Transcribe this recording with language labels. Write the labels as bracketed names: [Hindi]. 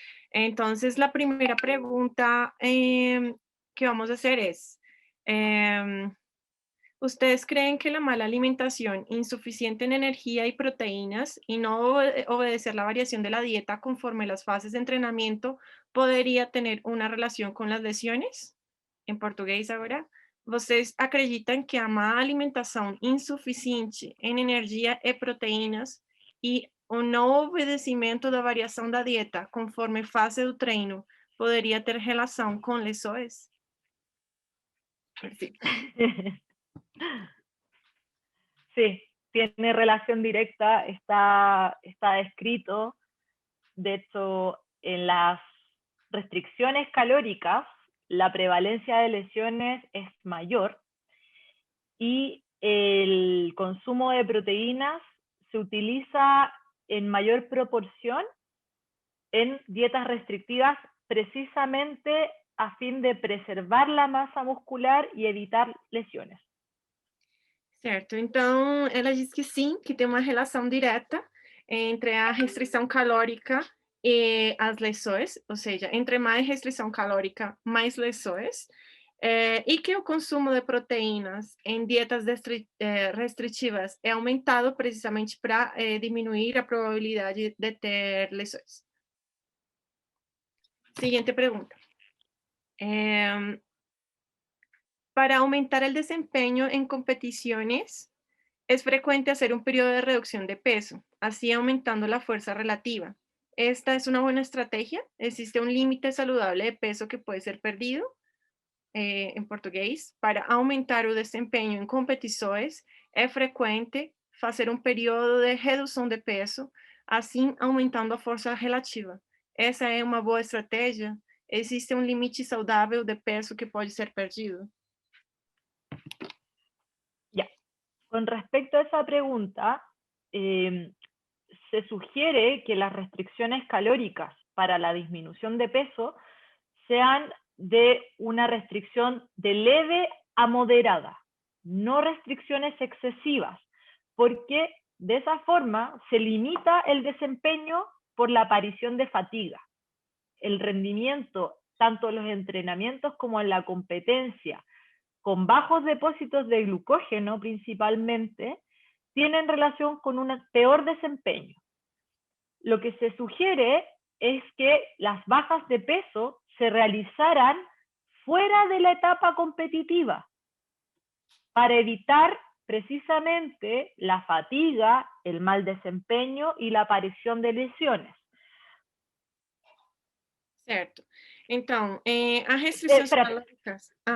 [Spanish] Entonces, la primera pregunta que vamos a hacer es, ¿ustedes creen que la mala alimentación, insuficiente en energía y proteínas y no obedecer la variación de la dieta conforme las fases de entrenamiento podría tener una relación con las lesiones? [Portuguese] En português agora. Vocês acreditam que a má alimentação insuficiente em energia e proteínas e o não obedecimento da variação da dieta conforme fase do treino poderia ter relação com lesões? [Spanish] Sí. Sí, tiene relación directa, está descrito. De hecho, en las restricciones calóricas, la prevalencia de lesiones es mayor y el consumo de proteínas se utiliza en mayor proporción en dietas restrictivas precisamente a fin de preservar la masa muscular e evitar lesiones. [Portuguese] Certo, então ela diz que sim, que tem uma relação direta entre a restrição calórica e as lesões, ou seja, entre mais restrição calórica, mais lesões, e que o consumo de proteínas em dietas restritivas é aumentado precisamente para diminuir a probabilidade de ter lesões. [Spanish] Siguiente pergunta. Para aumentar el desempeño en competiciones, es frecuente hacer un periodo de reducción de peso, así aumentando la fuerza relativa. ¿Esta es una buena estrategia? ¿Existe un límite saludable de peso que puede ser perdido? En portugués, [Portuguese] para aumentar o desempenho em competições, é frequente fazer um período de redução de peso, assim aumentando a força relativa. Essa é uma boa estratégia? Existe um limite saudável de peso que pode ser perdido? [Spanish] Ya. Con respecto a esa pregunta, se sugiere que las restricciones calóricas para la disminución de peso sean de una restricción de leve a moderada, no restricciones excesivas, porque de esa forma se limita el desempeño por la aparición de fatiga. El rendimiento, tanto en los entrenamientos como en la competencia, con bajos depósitos de glucógeno principalmente, tienen relación con un peor desempeño. Lo que se sugiere es que las bajas de peso se realizaran fuera de la etapa competitiva para evitar precisamente la fatiga, el mal desempeño y la aparición de lesiones. [Portuguese] Certo. Então, as restrições calóricas...